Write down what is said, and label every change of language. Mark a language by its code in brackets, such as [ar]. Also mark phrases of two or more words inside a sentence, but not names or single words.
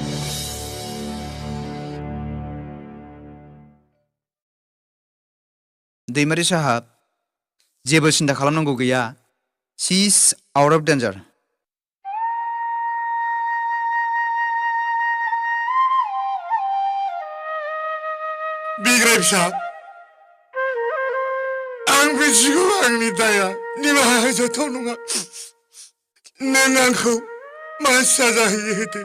[brx] दैमारि साहाब जेबो सिन्था खालामनांगौ गैया [en] she is out of danger [brx] बिग्राय फिसा आं मिथिगौ आंनि दाया निमाहा होजाथाव नङा नों आंखौ मा साजा होदों